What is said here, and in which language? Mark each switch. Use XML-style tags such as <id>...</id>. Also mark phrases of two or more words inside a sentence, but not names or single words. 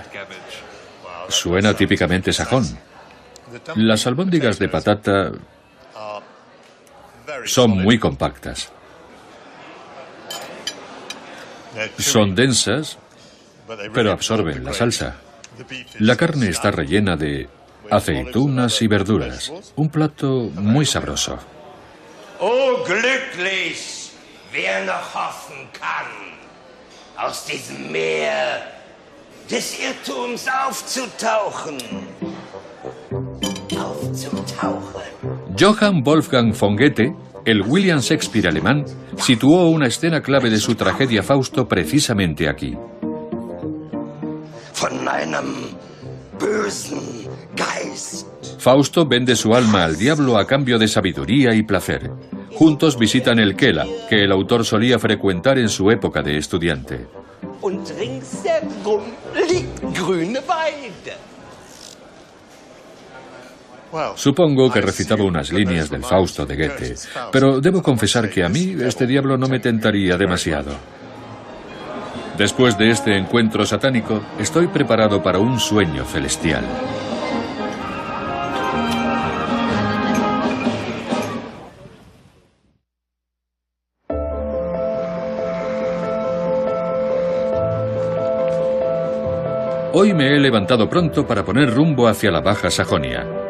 <es>Suena típicamente sajón. Las albóndigas de patata son muy compactas. Son densas, pero absorben la salsa. La carne está rellena de aceitunas y verduras. Un plato muy sabroso.</es> <de>Oh, glücklich, wer noch hoffen kann, aus diesem Meer des Irrtums aufzutauchen.</de> <es>Johann Wolfgang von Goethe, el William Shakespeare alemán, situó una escena clave de su tragedia Fausto precisamente aquí.</es> <de>Von einem bösen Geist.</de> <es>Fausto vende su alma al diablo a cambio de sabiduría y placer. Juntos visitan el Keller, que el autor solía frecuentar en su época de estudiante.</es> <de>Und ringsherum liegt grüne Weide.</de> <es>Supongo que recitaba unas líneas del Fausto de Goethe, pero debo confesar que a mí este diablo no me tentaría demasiado. Después de este encuentro satánico, estoy preparado para un sueño celestial. Hoy me he levantado pronto para poner rumbo hacia la Baja Sajonia.</es>